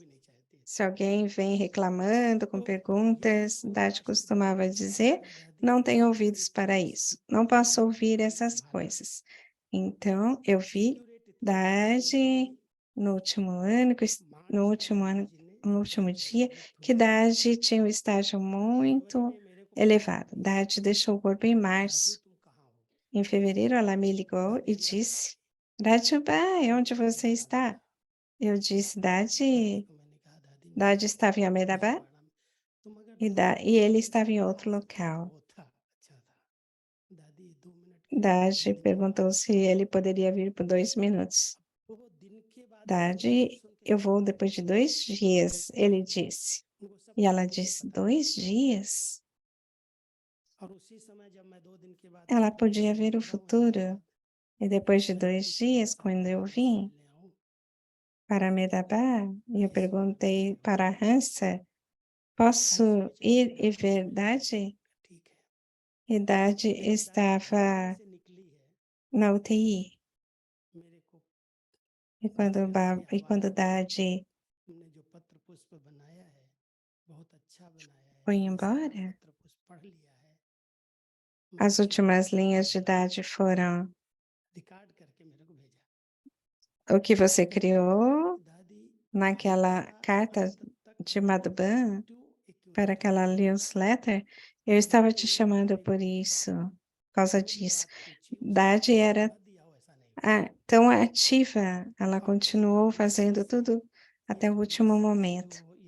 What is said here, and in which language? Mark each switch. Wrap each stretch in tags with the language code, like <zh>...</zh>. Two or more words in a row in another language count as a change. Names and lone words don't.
<pt>Se alguém vem reclamando com perguntas, Dade costumava dizer, não tenho ouvidos para isso, não posso ouvir essas coisas. Então, eu vi Dade no último dia, que Dade tinha um estágio muito elevado. Dade deixou o corpo em março.</pt> <hi>राजू तुम कहाँ हो?</hi> <pt>Em fevereiro, ela me ligou e disse, Rajubai, onde você está? Eu disse, Dade,</pt> <hi>को मैंने कहा दादी</hi> <pt>Dade estava em Ahmedabad</pt> <hi>बाड़ा में तुम अगर</hi> <pt>e ele estava em outro local.</pt> <hi>वो था अच्छा था दादी 2 मिनट के लिए</hi> <pt>Dade perguntou se ele poderia vir por 2 minutos.</pt> <hi>वो दिन के बाद</hi> <pt>Dade, eu vou depois de 2 dias, ele disse.</pt> <hi>उनको सब</hi> <pt>E ela</pt> <hi>कुछ</hi> <pt>disse,</pt> <hi>पता</hi> <pt>2 dias?</pt> <hi>और उसी समय जब मैं 2 दिन के बाद</hi> <pt>Ela</pt> <hi>फिर</hi> <pt>podia</pt> <hi>वापस</hi> <pt>ver o</pt> <hi>लौटा हूँ</hi> <pt>futuro. E depois de 2</pt> <hi>पूछा</hi> <pt>dias,</pt> <hi>था,</hi> <pt>quando eu</pt> <hi>"मैं</hi> <pt>vim</pt> <hi>मिलने आऊं?"</hi> <pt>para Ahmedabad, e eu perguntei para a Hansa, posso ir e ver Dade?</pt> <hi>ठीक है</hi> <pt>E Dade</pt> <hi>लेकिन दादी</hi> <pt>estava</pt> <hi>से निकली है</hi> <pt>na UTI.</pt> <hi>मेरे को</hi> <pt>E quando,</pt> <hi>ऐसी</hi> <pt>quando</pt> <hi>आवाज दी,</hi> <pt>Dade</pt> <hi>तुमने जो पत्र पुष्प बनाया है बहुत अच्छा बनाया है</hi> <pt>foi</pt> <hi>मैंने सारा</hi> <pt>embora,</pt> <hi>पत्र पुष्प पढ़ लिया है</hi> <pt>as últimas linhas de Dade foram</pt> <hi>रिकॉर्ड करके मेरे को भेजा</hi> <pt>o que você criou</pt> <hi>दादी</hi> <pt>naquela carta de Madhuban para aquela newsletter. Eu estava te chamando por isso, por causa disso. Dade era tão ativa, ela continuou fazendo tudo até o último momento.</pt>